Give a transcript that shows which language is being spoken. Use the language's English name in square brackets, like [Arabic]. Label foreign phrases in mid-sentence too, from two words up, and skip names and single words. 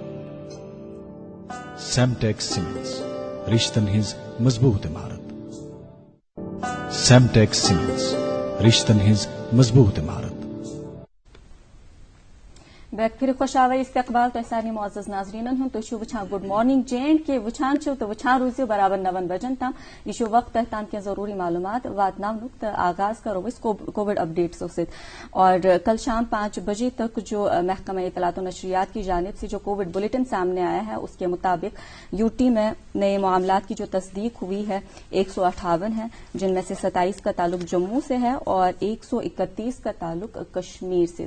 [Kashmiri] सेमटेक्स सीमेंट्स, रिश्तन हिज मजबूत इमारत। सेमटेक्स सीमेंट्स, रिश्तन हिज मजबूत इमारत। बैक फिर खुश आवे इस्तकबाल तो सारे मुअज़्ज़ज़ नाज़रीनन हम तो वुछान [English] good morning [Kashmiri] JNK वुछान तो वुछान रोज़ बराबर 9 बजन तम यह वक्त तहतान के जरूरी मालूमात वातनाम नुक्त आगाज करो इस कोविड अपडेट्स से। [Hindi] और कल शाम 5 बजे तक जो महकमा इत्तलात और नशरियात की जानिब से जो कोविड बुलेटिन सामने आया है उसके मुताबिक यूटी में नए मामलात की जो तस्दीक हुई है 158 है, जिनमें से 27 का ताल्लुक जम्मू से है और 131 का ताल्लुक कश्मीर से।